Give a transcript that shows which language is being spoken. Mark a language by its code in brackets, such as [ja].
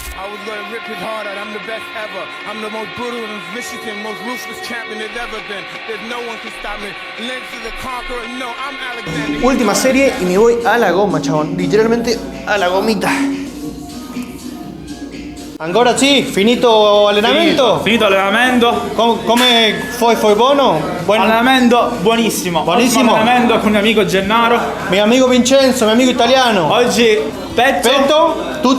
[en] I was gonna rip his heart out. I'm the best ever. I'm the most brutal and vicious and most ruthless champion there's ever been. There's no one can stop me. Lynx is the conqueror. No, I'm Alexander. [es] Última serie y me voy a la goma, chabón. Literalmente a la gomita. [it] Ancora sì, finito allenamento? Finito l'allenamento. Come foi buono? Allenamento buonissimo. Buonissimo. Ottimo allenamento con il mio amico Gennaro. Mio amico Vincenzo, mio amico italiano. Oggi petto.